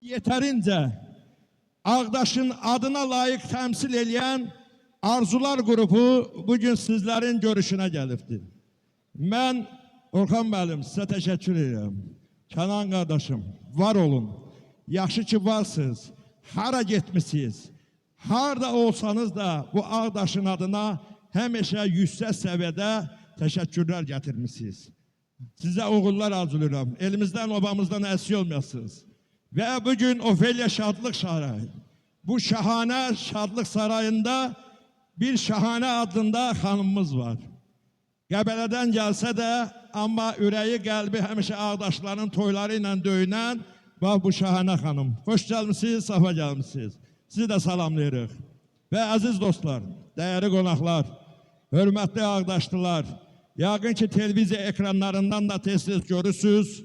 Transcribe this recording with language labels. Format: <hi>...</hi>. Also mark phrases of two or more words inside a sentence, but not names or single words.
<tr>Yeterince Ağdaş'ın adına layık temsil edən Arzular grubu bugün sizlerin görüşüne gelipti. Ben Orxan müəllim size teşekkür ederim. Kenan kardeşim var olun.</tr> <az>Yaxşı ki varsınız. Hara getmişsiniz. Harda olsanız da bu Ağdaş'ın adına həmişə yüksək səviyyədə teşekkürler getirmişsiniz. Size oğullar arzulayıram. Elimizden obamızdan əksik olmayasınız.</az> <tr>Ve bugün Ofelia Şadlık Sarayı. Bu şahane Şadlık Sarayı'nda bir şahane adında hanımımız var.</tr> <az>Qəbələdən gəlsə də, amma ürəyi, qəlbi həmişə Ağdaşların toyları ilə döyünən bu şahane hanım. Xoş gəlmişsiniz, safa gəlmişsiniz. Sizi də salamlayırıq. Və əziz dostlar, dəyərli qonaqlar, hörmətli Ağdaşlılar, yəqin ki televiziya ekranlarından da tez-tez görürsünüz.</az>